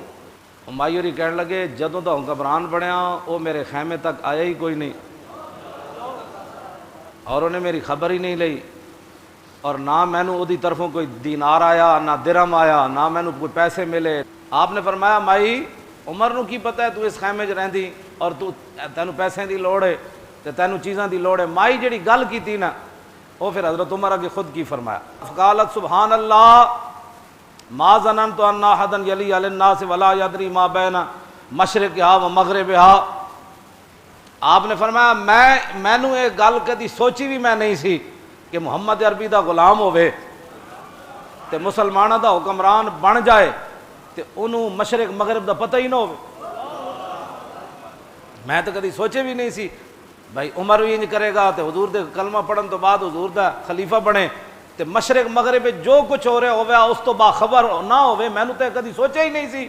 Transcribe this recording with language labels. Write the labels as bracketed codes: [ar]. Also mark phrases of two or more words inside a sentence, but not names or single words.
[pa] مائی ہوری کہن لگے جدوں تو گھبران بنیا او میرے خیمے تک آیا ہی کوئی نہیں اور انہیں میری خبر ہی نہیں لئی، اور نہ مینوں اودی طرفوں کوئی دینار آیا نہ درہم آیا نہ مینوں کوئی پیسے ملے۔ آپ نے فرمایا مائی عمر نو کی پتہ ہے تو اس خیمے 'چ رہندی اور تو تینوں پیسے دی لوڑ ہے تے تینوں چیزاں دی لوڑ ہے۔ مائی جڑی گل کیتی نا وہ پھر حضرت عمر اگے خود کی فرمایا، [ar] فقالت سبحان اللہ ما ظننت ان احدا یلی علی الناس ولا یدری ما بین مشرقھا و مغربھا۔ [pa] آپ نے فرمایا مینوں یہ گل کدی سوچی بھی میں نہیں سی کہ محمد عربی دا غلام ہوئے تے مسلمانوں دا حکمران بن جائے تے انہوں مشرق مغرب دا پتہ ہی نہ ہوئے۔ میں تو کدی سوچے بھی نہیں سی بھائی عمر بھی انج کرے گا تے حضور دے کلمہ پڑھن تو بعد حضور دا خلیفہ بنے تے مشرق مغرب جو کچھ ہو رہا ہویا اس تو باخبر نہ ہوئے، میں نے تو کدی سوچا ہی نہیں سی۔